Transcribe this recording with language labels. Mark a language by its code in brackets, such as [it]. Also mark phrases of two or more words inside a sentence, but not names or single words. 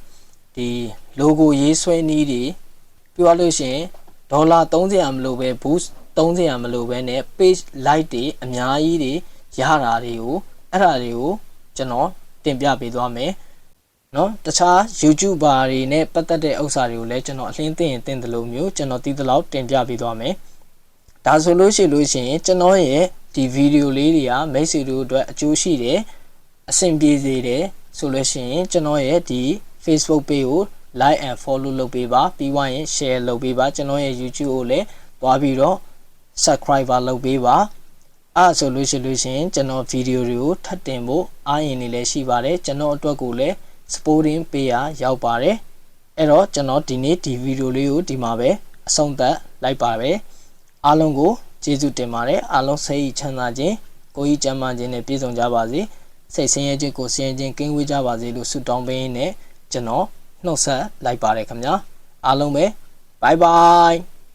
[my] ဒီ logo ရေးဆွဲနည်းတွေပြီးသွားလို့ရှိရင်ဒေါ်လာ30မလို့ပဲ boost 30မလို့ပဲနဲ့ [en] page like [my] တွေအများကြီးတွေရတာတွေကိုအဲ့ဒါတွေကိုကျွန်တော်တင်ပြပေးသွားမယ်เนาะတခြား YouTuber တွေနဲ့ပတ်သက်တဲ့ဥစ္စာတွေကို လည်းကျွန်တော်အလင်းသိရင်တင်တယ်လို့မျိုးကျွန်တော်တည်သလောက်တင်ပြပေးသွားမယ်ဒါဆိုလို့ရှိရင်ကျွန်တော်ရဲ့ဒီဗီဒီယိုလေးတွေကမိတ်ဆွေတို့အတွက်အကျိုးရှိတယ်အဆင်ပြေ စေတယ်ဆိုလို့ရှိရင်ကျွန်တော်ရဲ့ဒီ Facebook page ကို [en] like and follow [my] လုပ်ပေးပါပြီးွားရင် share လုပ်ပေးပါကျွန်တော်ရဲ့ YouTube ကိုလည်းသွား ပြီးတော့ subscriber လုပ်ပေးပါအဲ့ဆိုလို့ရှိရင်ကျွန်တော်ဗီဒီယိုတွေကိုထပ်တင်ဖို့အားရင်နေလည်းရှိပါတယ်ကျွန်တော်အတွက်ကိုလည်း supporting ပေးရရောက်ပါတယ်အဲ့တော့ကျွန်တော်ဒီနေ့ဒီဗီဒီယိုလေးကိုဒီမှာပဲအဆုံးသတ်လိုက်ပါပဲအားလုံးကိုကျေးဇူးတင်ပါတယ်အားလုံးစိတ်ချမ်းသာခြင်းကိုယ်ကြီးကျန်းမာခြင်းနဲ့ပြည့်စုံကြပါစေစိတ်ဆင်းရဲခြင်းကိုယ်ဆင်းရဲခြင်းကင်းဝေးကြပါစေလို့ဆုတောင်းပေးရင်းနဲ့ကျွန်တော်နှုတ်ဆက်လိုက်ပါတယ်ခင်ဗျာအားလုံးပဲ [en] bye bye